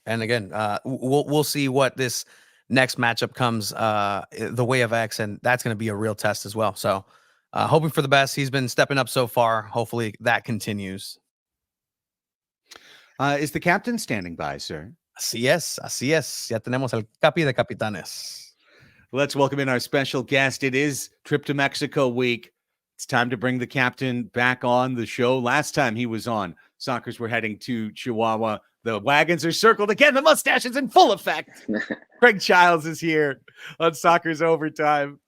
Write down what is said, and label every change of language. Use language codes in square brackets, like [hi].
[en] And again, we'll see what this next matchup comes the way of X, and that's going to be a real test as well. So hoping for the best. He's been stepping up so far. Hopefully that continues. Is the captain standing by, sir? [es] Así es. Ya tenemos el capi de capitanes. [en] Let's welcome in our special guest. It is Trip to Mexico week. It's time to bring the captain back on the show. Last time he was on, Sockers were heading to Chihuahua. The wagons are circled again. The mustache is in full effect. Kraig Chiles is here on Sockers Overtime.